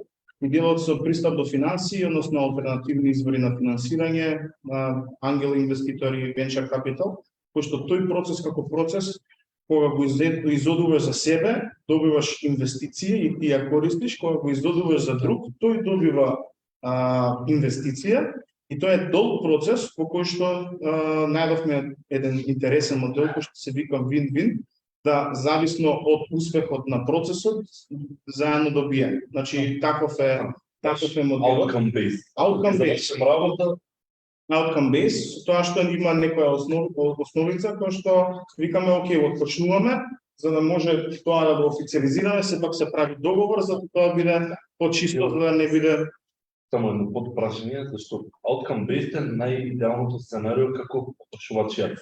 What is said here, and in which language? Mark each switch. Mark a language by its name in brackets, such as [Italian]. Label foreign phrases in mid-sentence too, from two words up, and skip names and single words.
[Macedonian] И делот со пристап до финанси, односно алтернативни извори на финансирање, ангел инвеститори, [English] venture capital, [Macedonian] кој што тој процес како процес, кога го изодуваш за себе, добиваш инвестиција и ти ја користиш, кога го изодуваш за друг, тој добива инвестиција и тоа е долг процес по кој што најдовме еден интересен модел кој што се вика win-win, да зависно од успехот на процесот заедно добијаме. Значи таков е моделот. [English] Outcome based. Outcome based, [Macedonian] тоа што има некоја основица која што викаме окей, отпочнуваме, за да може тоа да го официализираме, сепак се прави договор за да тоа биде почисто, за да не биде. Само едно подпрашање, зашто [English] outcome based [Macedonian] е најидеалното сценарио како потрошувач јас.